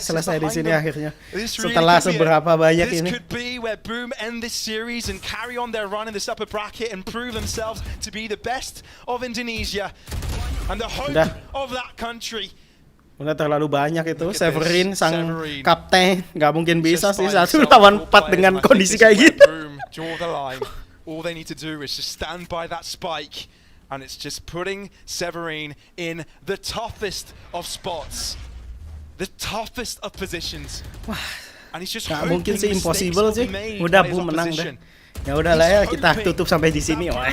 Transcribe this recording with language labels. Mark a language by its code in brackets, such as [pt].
[id] selesai di sini akhirnya. Setelah seberapa banyak ini. [en] This could be where Boom end this series and carry on their run in this upper bracket and prove themselves to be the best of Indonesia and the hope of that country. [id] Udah terlalu banyak itu. Severin sang kapten nggak mungkin bisa sih 1 lawan 4 dengan kondisi kayak gitu. [en] Draw the line. All they need to do is just stand by that spike, and it's just putting Severin in the toughest of spots, the toughest of positions. And he's just [id] nggak mungkin sih, impossible sih. Udah Boom menang dah. Ya udahlah ya, kita tutup sampai di sini.